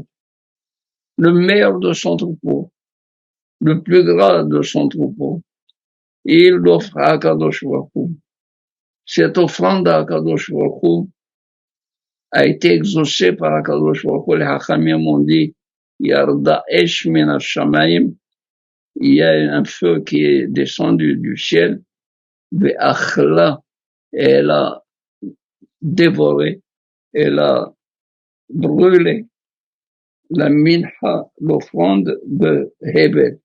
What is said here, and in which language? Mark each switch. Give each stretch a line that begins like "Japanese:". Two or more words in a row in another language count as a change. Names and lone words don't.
French: Le meilleur de son troupeau. Le plus gras de son troupeau. Et il l'offre à
Hebrew: הקדוש ברוך הוא.
French: Cette offrande à
Hebrew: הקדוש ברוך הוא
French: a été exaucée par
Hebrew: הקדוש ברוך הוא.
French: Les Hachamim ont dit,
Hebrew: ירדה אש מן השמים,
French: il y a un feu qui est descendu du ciel, ve'achla, et elle a dévoré, elle a brûlé la minha, l'offrande de Hébel.